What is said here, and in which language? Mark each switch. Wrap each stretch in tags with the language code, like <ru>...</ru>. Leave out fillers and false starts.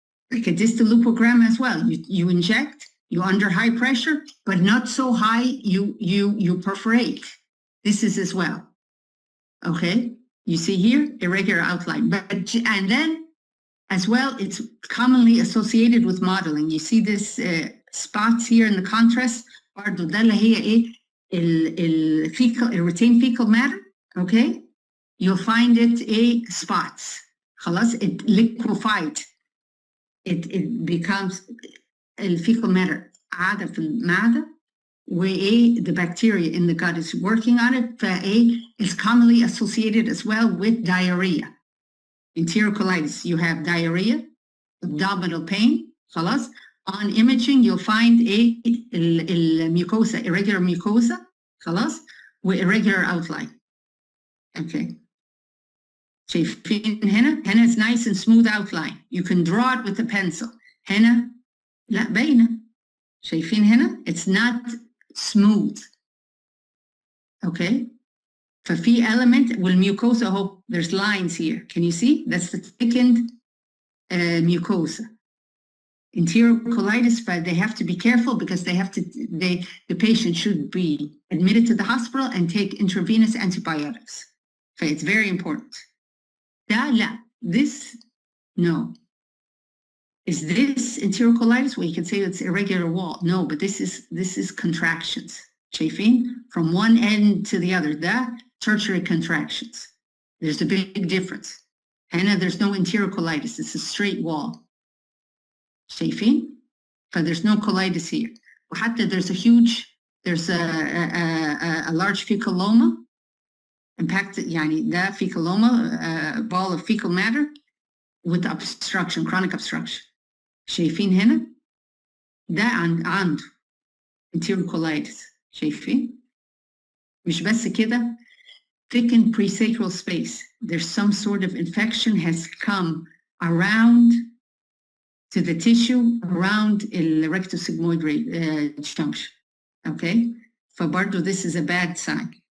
<en>Like a distal lupogram as well. You inject, you're under high pressure, but not so high you perforate. This is as well, okay? You see here, irregular outline. And then, as well, it's commonly associated with modeling. You see this spots here in the contrast.</en> <ar>برضو ده اللي هي ايه</ar> <en>retained fecal matter, okay? You'll find it spots.</en> <ar>خلاص,</ar> <en>it liquefied. It becomes fecal matter</en> <ar>عادة في المعدة,</ar> <en>where the bacteria in the gut is working on it. Is commonly associated as well with diarrhea. Enterocolitis, you have diarrhea, abdominal pain.</en> <ar>خلاص.</ar> <en>On imaging, you'll find mucosa, irregular mucosa,</en> <ar>خلاص,</ar> <en>with irregular outline. Okay.</en> <ar>شايفين هنا؟ هنا</ar> <en>is nice and smooth outline. You can draw it with a pencil.</en> <ar>هنا لا باينة. شايفين هنا؟</ar> <en>It's not smooth. Okay.</en> <ar>ففي element والmucosa اهو.</ar> <en>There's lines here. Can you see? That's the thickened mucosa. Enterocolitis, but they have to be careful because the patient should be admitted to the hospital and take intravenous antibiotics. So it's very important. This, no. Is this enterocolitis? Well, you can say it's irregular wall. No, but this is contractions.</en> <ar>شايفين?</ar> <en>From one end to the other. Tertiary contractions. There's a big difference. Hannah, there's no enterocolitis. It's a straight wall.</en> <ar>شايفين?</ar> <en>But there's no colitis here.</en> <ar>وحتى</ar> <en>there's a large fecaloma. Impacted,</en> <ar>يعني ده</ar> <en>fecaloma, ball of fecal matter with obstruction, chronic obstruction.</en> <ar>شايفين هنا؟ ده عنده enterocolitis. شايفين؟ مش بس كده,</ar> <en>thickened presacral space. There's some sort of infection has come around to the tissue around the rectosigmoid junction. Okay?</en> <ar>فبرضه</ar> <en>this is a bad sign.</en>